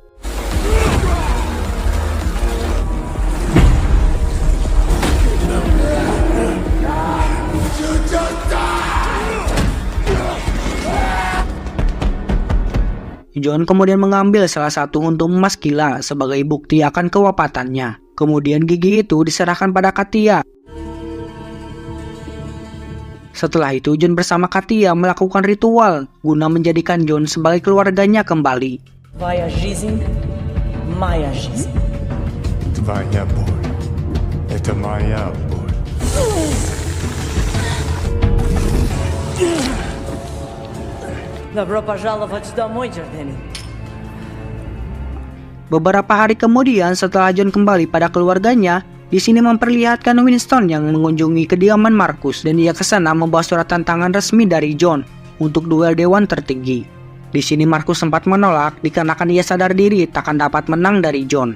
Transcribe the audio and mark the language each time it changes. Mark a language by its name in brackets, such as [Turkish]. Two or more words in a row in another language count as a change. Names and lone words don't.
[Indonesian] John kemudian mengambil salah satu untung emas Killa sebagai bukti akan kewafatannya. Kemudian gigi itu diserahkan pada Katia. Setelah itu John bersama Katia melakukan ritual guna menjadikan John sebagai keluarganya kembali. [Russian] Твоя жизнь, моя жизнь. Твоя боль. Это моя боль. Добро пожаловать домой, Джордани. [Indonesian] Beberapa hari kemudian setelah John kembali pada keluarganya, di sini memperlihatkan Winston yang mengunjungi kediaman Marcus dan ia ke sana membawa surat tantangan resmi dari John untuk duel dewan tertinggi. Di sini Marcus sempat menolak dikarenakan ia sadar diri takkan dapat menang dari John.